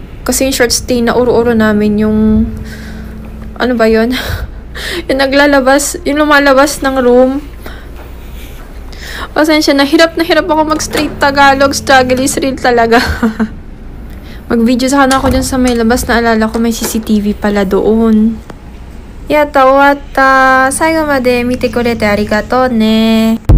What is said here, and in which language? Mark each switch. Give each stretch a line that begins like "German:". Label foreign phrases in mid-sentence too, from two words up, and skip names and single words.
Filipino: Kasi yung short stay na uro-uro namin yung ano ba yun? yung lumalabas ng room. Pasensya na hirap ako mag-straight Tagalog.
English: Struggle is real
Filipino: talaga. Mag-video sana ako dyan sa may labas. Naalala ko may CCTV pala doon.
Japanese: やった、終わった。最後まで見てくれてありがとうね.